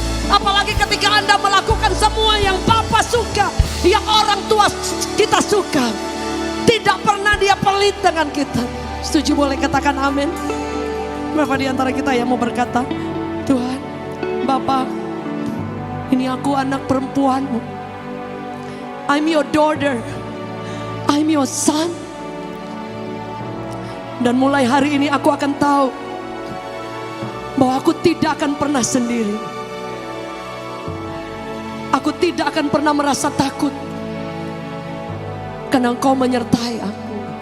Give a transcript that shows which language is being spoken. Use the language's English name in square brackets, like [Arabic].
[Indonesian] Apalagi ketika Anda melakukan semua yang Bapa suka, yang orang tua kita suka. Tidak pernah Dia pelit dengan kita. Setuju, boleh katakan amin. Berapa di antara kita yang mau berkata, Tuhan, Bapa, ini aku anak perempuanmu. [English] I'm your daughter. I'm your son. [Indonesian] Dan mulai hari ini aku akan tahu bahwa aku tidak akan pernah sendiri. Aku tidak akan pernah merasa takut, karena Engkau menyertai aku.